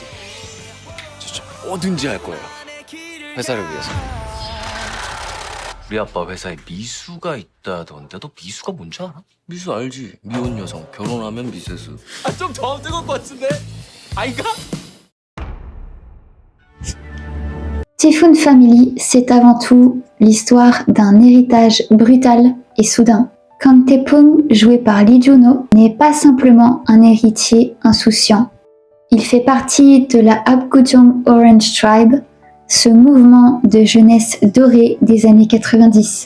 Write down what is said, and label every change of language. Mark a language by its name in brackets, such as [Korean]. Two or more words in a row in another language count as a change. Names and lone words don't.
[Korean] 진짜 뭐든지 할 거예요. 회사를 위해서. 우리 아빠 회사에 미수가 있다던데 너 미수가 뭔지 알아? 미수 알지? 미혼 여성 결혼하면 미세수. 좀 더 뜨거울 것 같은데? 아이가? [French] Typhoon Family, c'est avant tout l'histoire d'un héritage brutal et soudain. Kang Tae-pong, joué par Lee Joon-ho, n'est pas simplement un héritier insouciant. Il fait partie de la Apgujeong Orange Tribe, ce mouvement de jeunesse dorée des années 90.